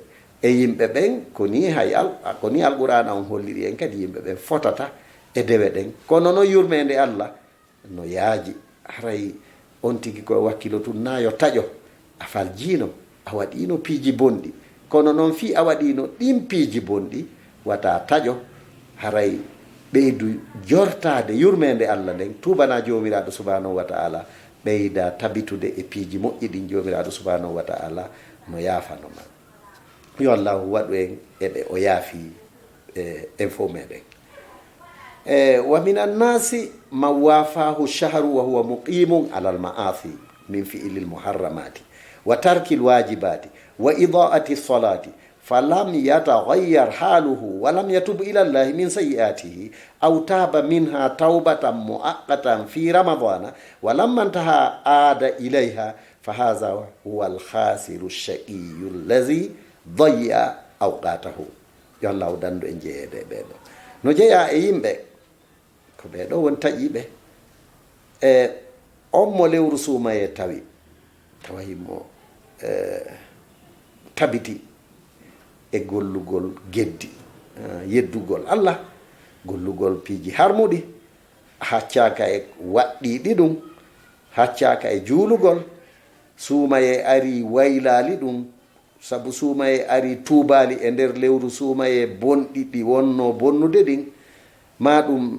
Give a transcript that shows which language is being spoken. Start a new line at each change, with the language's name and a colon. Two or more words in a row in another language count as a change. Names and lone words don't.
Fula: e yimɓe ɓen koni koni alqur'ana on holliri en kadi yimɓe ɓen fotata e dewe ɗen, kono no yurmede Allah no yaaji, haray on tigi koye wakkilo tun nayo taƴo, a faljino, a waɗino piiji bonɗi, kono noon fi a waɗino ɗin piiji bonɗi wata taƴo, haray ɓeydu jortade yurmede Allah nden tubana jomiraɗo
Arabic: سبحانه وتعالى
Fula: ɓeyda tabitude e piiji moƴƴi ɗin jomiraɗo
Arabic: سبحانه وتعالى
Fula: no yafanoma yo allahu waɗu en eɓe o yaafi en fof meɗen
Arabic: ومن الناس من وافاه شهر وهو مقيم على المعاصي من فعل المحرمات وترك الواجبات وإضاعة الصلاة فلم يتغير حاله ولم يتب إلى الله من سيئاته أو تاب منها توبة مؤقتة في رمضان ولما انتهى عاد إليها فهذا هو الخاسر الشقي الذي ضيع أوقاته
Fula: yo Allah dandu en jeeyede ɓeɗo no jeeya e yimɓe ko ɓeɗo won taƴiɓe on mo lewru suumaye tawa himmo tabiti e gollugol geddi yeddugol Allah gollugol piiji harmuɗi haccaka e waɗɗiɗi ɗum haccaka e juulugol suumaye ari waylali ɗum sabu suumaye ari tuubali e nder lewru suumaye bonɗi ɗi wonno bonnude ɗin ma ɗum